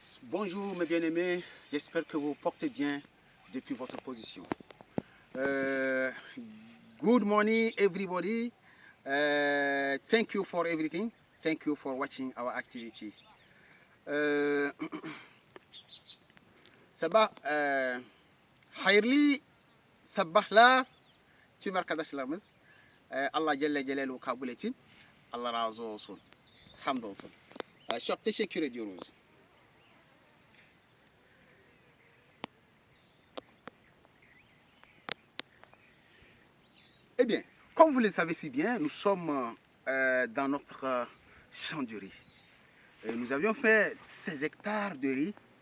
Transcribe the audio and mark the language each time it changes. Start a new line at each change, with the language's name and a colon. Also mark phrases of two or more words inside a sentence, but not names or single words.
French: Bonjour mes bien-aimés, j'espère que vous portez bien depuis votre position.
English: Good morning everybody. Thank you for everything. Thank you for watching our activity.
Turkish: Sabah hayırlı sabahlar tüm arkadaşlarımız. Allah
Arabic: Celle Celaluhu
Turkish: kabul etsin. Allah razı olsun. Hamdolsun. Çok teşekkür ediyoruz.
French: Eh bien, comme vous le savez si bien, nous sommes dans notre champ de riz. Et nous avions fait 16 hectares de riz.